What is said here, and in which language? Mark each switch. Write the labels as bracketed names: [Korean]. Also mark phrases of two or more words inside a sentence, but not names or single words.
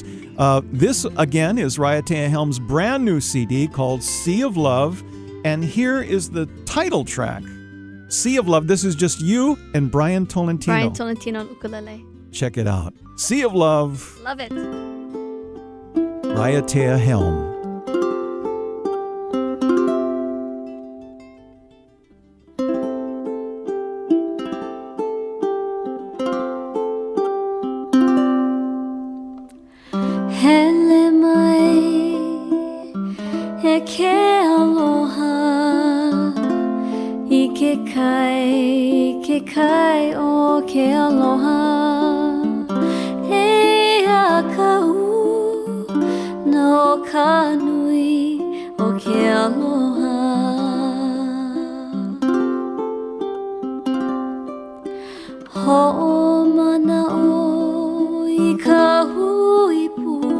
[English] This, again, is Raiatea Helm's brand new CD called Sea of Love, and here is the title track. Sea of Love. This is just you and Brian Tolentino. Brian Tolentino on ukulele. Check it out. Sea of Love. Love it. Raiatea Helm. [Hawaiian] Hele mai e ke aloha I ke kai o ke aloha e a kau no ka nui o ke aloha ho'omana o I ka hui pu